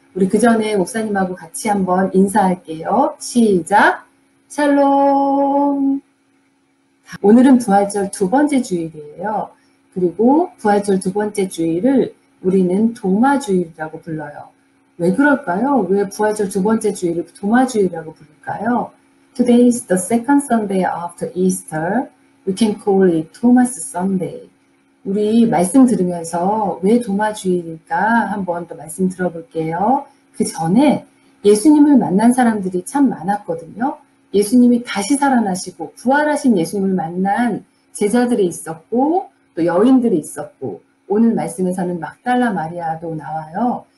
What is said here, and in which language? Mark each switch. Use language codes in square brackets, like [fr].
[ko] 우리 그 전에 목사님하고 같이 한번 인사할게요. 시작! 샬롬! 오늘은 부활절 두 번째 주일이에요. 그리고 부활절 두 번째 주일을 우리는 도마주일이라고 불러요. 왜 그럴까요? 왜 부활절 두 번째 주일을 도마주일이라고 부를까요? [en] Today is the second Sunday after Easter. We can call it Thomas Sunday. [ko] 우리 말씀 들으면서 왜 도마주일일까 한번 더 말씀 들어볼게요. 그 전에 예수님을 만난 사람들이 참 많았거든요. 예수님이 다시 살아나시고 부활하신 예수님을 만난 제자들이 있었고 또 여인들이 있었고 오늘 말씀에서는 막달라 마리아도 나와요.